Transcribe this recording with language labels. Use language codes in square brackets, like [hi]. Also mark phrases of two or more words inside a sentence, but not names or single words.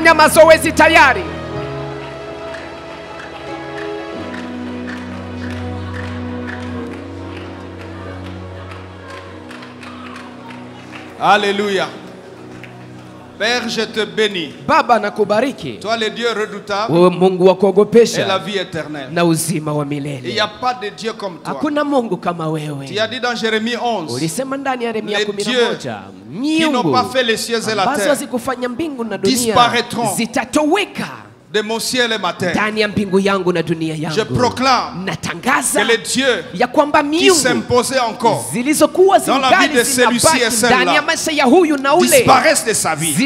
[fr] Alléluia. Père, je te bénis. [sw] Baba nakubariki. [fr] Toi le Dieu redoutable. [sw] Mungu wa kuogopesha. [fr] Et la vie éternelle. [sw] Na uzima wa milele. [fr] Il n'y a pas de Dieu comme toi. [sw] Hakuna Mungu kama wewe. [fr] Tu as dit dans Jérémie 11. [sw] Ulisema ndani ya Yeremia 11. [fr] Les dieux qui n'ont pas fait les cieux et la terre disparaîtront de mon ciel et ma terre. Je proclame que les dieux qui s'imposaient encore dans la vie de celui-ci et celle-là disparaissent de sa vie.